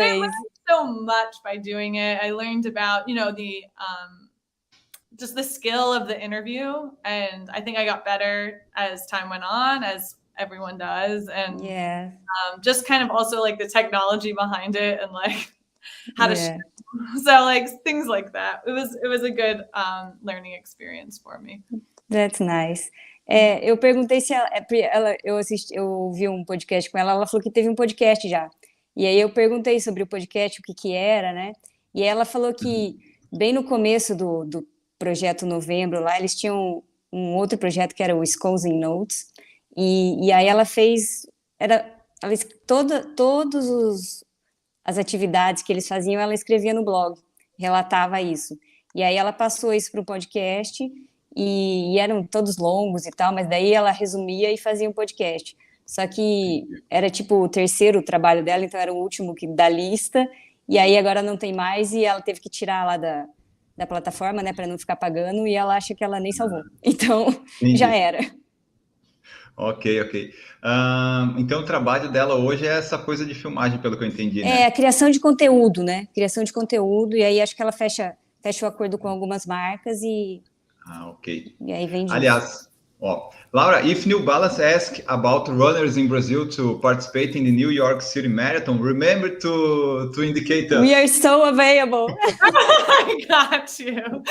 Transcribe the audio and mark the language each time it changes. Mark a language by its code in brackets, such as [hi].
[en] I learned so much by doing it. I learned about the just the skill of the interview, and I think I got better as time went on, as everyone does, and just kind of also like the technology behind it, and like how to so like things like that. It was a good learning experience for me. That's nice. [pt] Eu perguntei se eu ouvi um podcast com ela, ela falou que teve um podcast já. E aí eu perguntei sobre o podcast, o que era, né? E ela falou que bem no começo do projeto Novembro lá, eles tinham um outro projeto que era o Wisconsin Notes. E aí ela fez, todas as atividades que eles faziam, ela escrevia no blog, relatava isso. E aí ela passou isso para o podcast, e eram todos longos e tal, mas daí ela resumia e fazia um podcast. Só que era tipo o terceiro trabalho dela, então era o último da lista, e aí agora não tem mais, e ela teve que tirar lá da plataforma, né, para não ficar pagando, e ela acha que ela nem salvou. Então, já era. Ok. Então, o trabalho dela hoje é essa coisa de filmagem, pelo que eu entendi, né? A criação de conteúdo, né? Criação de conteúdo, e aí acho que ela fecha o acordo com algumas marcas e... ok. E aí vem disso. [en] Aliás, Laura, if New Balance asks about runners in Brazil to participate in the New York City Marathon, remember to indicate us. We are so available. I got you.